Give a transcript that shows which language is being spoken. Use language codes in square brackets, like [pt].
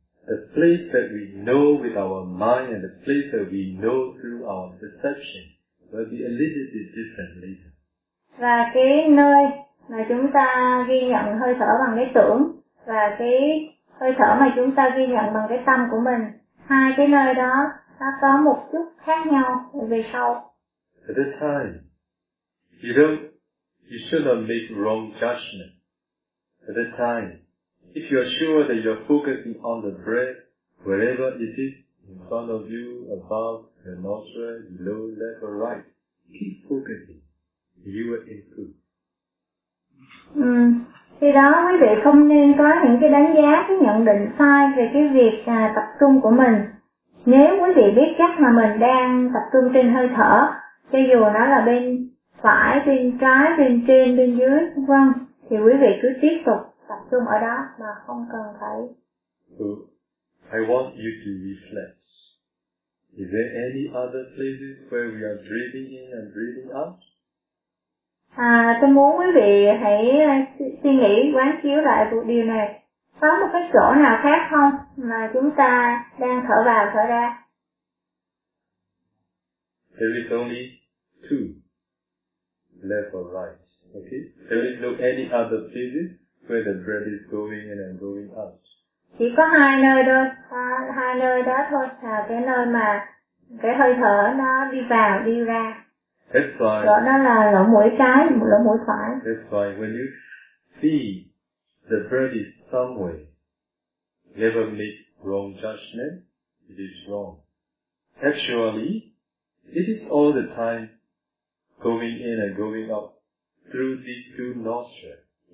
[en] The place that we know with our mind and the place that we know through our perception will be a little bit different later. [vi] Và cái nơi mà chúng ta ghi nhận hơi thở bằng cái tưởng và cái hơi thở mà chúng ta ghi nhận bằng cái tâm của mình, hai cái nơi đó nó có một chút khác nhau về sau. [en] At that time, you should not make wrong judgment. At that time, if you are sure that you are focusing on the breath, wherever it is, in front of you, above, your nostril, below, left or right, keep focusing. You will improve. [vi] Khi đó quý vị không nên có những cái đánh giá, cái nhận định sai về cái việc tập trung của mình. Nếu quý vị biết chắc là mình đang tập trung trên hơi thở, cho dù nó là bên phải, bên trái, bên trên, bên dưới, vân, thì quý vị cứ tiếp tục tập trung ở đó mà không cần phải. [en] I want you to reflect. Is there any other places where we are breathing in and breathing out? [vi] Tôi muốn quý vị hãy suy nghĩ, quán chiếu lại vụ điều này. Có một cái chỗ nào khác không mà chúng ta đang thở vào, thở ra? [en] There is only two, left or right, okay? There is no any other places where the breath is going in and going out. [vi] Chỉ có hai nơi đó, hai nơi đó thôi, là cái nơi mà cái hơi thở nó đi vào, đi ra. [en] That's why. [vi] Đó nó là lỗ mũi trái, lỗ mũi phải. [en] That's why when you see the breath is somewhere, never make wrong judgment. It is wrong. Actually, it is all the time going in and going out through these two nostrils.